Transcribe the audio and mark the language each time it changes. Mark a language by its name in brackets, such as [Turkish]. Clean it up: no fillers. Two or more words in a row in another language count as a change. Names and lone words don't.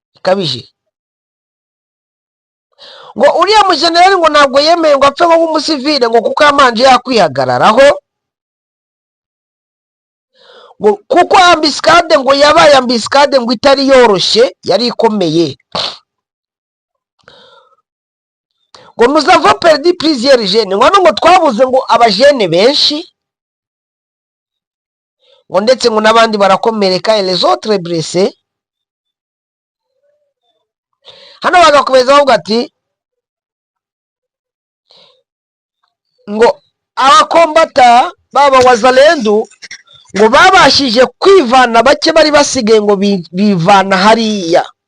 [Kinyarwanda] ngo uriya mu general ngo ntabwo yemeye ngo apfe nko umusivile, ngo kuko amanje yakwihagararaho, ngo kuko ambiscade ngo yabaye ambiscade ngo itari yoroshye, yari ikomeye. [French] ngo nous avons perdu plusieurs jeunes, [Kinyarwanda] ngo twabuze ngo abajene benshi, ngo ndetse ngo n'abandi barakomereka, [French] et les autres blessés. [Kinyarwanda] Hano bagakomeza bavuga ati ngo abakombata baba Wazalendo ngo babashije kwivana, bake bari basigaye ngo bivana hariya.